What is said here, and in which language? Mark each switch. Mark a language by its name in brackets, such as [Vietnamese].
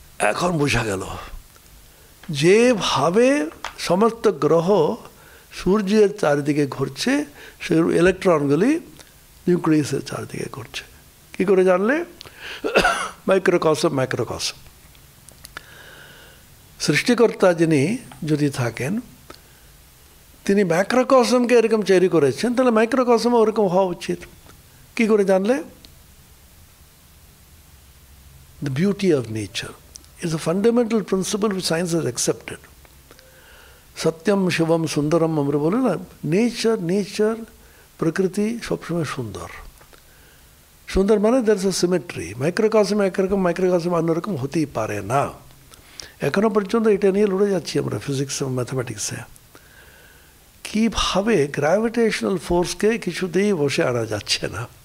[Bangla] এখন বোঝা গেল যেভাবে সমস্ত গ্রহ সূর্যের চারিদিকে ঘুরছে, সে ইলেকট্রনগুলি নিউক্লিয়াসের চারিদিকে ঘুরছে। কী করে জানলে? মাইক্রোকসম ম্যাক্রোকসম। সৃষ্টিকর্তা যিনি যদি থাকেন, তিনি ম্যাক্রোকসমকে এরকম তৈরি করেছেন, তাহলে মাইক্রোকসমও ওরকম হওয়া উচিত। কী করে জানলে? [English] The beauty of nature is a fundamental principle which science has accepted. [Sanskrit] সত্যম শিবম সুন্দরম [Bangla] আমরা বলি না, নেচার প্রকৃতি সবসময় সুন্দর। সুন্দর মানে [English] There is a symmetry. [Bangla] মাইক্রোকসম একরকম, মাইক্রোকসম অন্যরকম হতেই পারে না। এখনো পর্যন্ত এটা নিয়ে লড়ে যাচ্ছি আমরা ফিজিক্স এবং ম্যাথামেটিক্সে। কীভাবে গ্র্যাভিটেশনাল ফোর্সকে কিছুতেই বসে আনা যাচ্ছে না।